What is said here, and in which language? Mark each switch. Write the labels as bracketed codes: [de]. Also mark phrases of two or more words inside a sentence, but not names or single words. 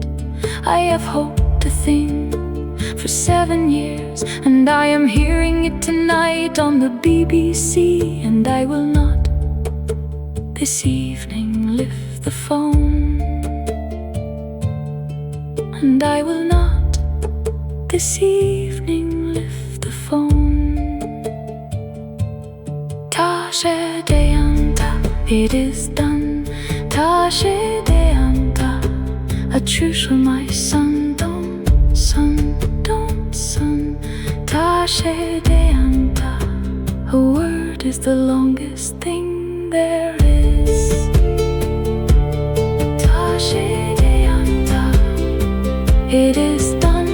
[en] I have hoped a thing for 7 years, and I am hearing it tonight on the BBC. And I will not this evening lift the phone. And I will not this evening lift the phone. [ga] Tá sé déanta, [en] it is done. [ga] Tá sé déanta, a Chuisle, [en] my son, don't son. [ga] Tá sé déanta, [en] a word is the longest thing there is. [ga] Tá sé déanta, [en] it is done.